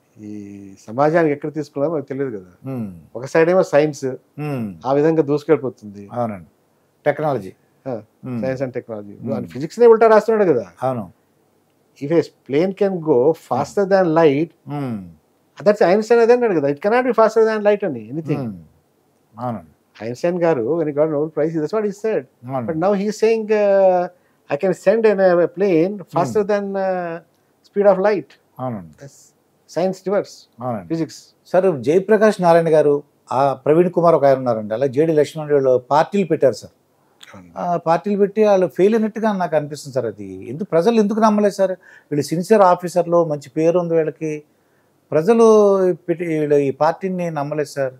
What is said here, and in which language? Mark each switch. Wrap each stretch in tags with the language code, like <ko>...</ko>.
<te>ఈ సమాజానికి ఎక్కడ తీసుకెళ్తామో నాకు తెలియదు కదా. ఒక సైడ్ ఏమో సైన్స్ ఆ విధంగా దూసుకెళ్ళిపోతుంది. అవునండి. Technology, science and technology. Physics నే ఉల్టా రాస్తున్నాడు కదా. అవును.</te> <en>if a plane can go faster than light, that's Einstein</en> <te>అదే అన్నాడు కదా,</te> <en>It cannot be faster than light అని anything.</en> <te>అవునండి.</te> <en>Einstein garu when he got Nobel Prize, that's what he said. But now he is saying I can send a plane faster than speed of light.</en> <te>అవునండి.</te> <en>science rivers,</en> <te>అవునండి.</te> <en>Physics.</en> <te>Sir, Jayaprakash Narayana గారు, ప్రవీణ్ కుమార్ ఒక ఆయన ఉన్నారండి, అలా జేడి లక్ష్మణ్ వాళ్ళు పార్టీలు పెట్టారు సార్. పార్టీలు పెట్టి వాళ్ళు ఫెయిల్ అయినట్టుగా నాకు అనిపిస్తుంది సార్. అది ఎందుకు ప్రజలు ఎందుకు నమ్మలేదు సార్? వీళ్ళు సిన్సియర్ ఆఫీసర్లు, మంచి పేరు ఉంది వీళ్ళకి, ప్రజలు వీళ్ళు ఈ పార్టీని నమ్మలేదు సార్.</te>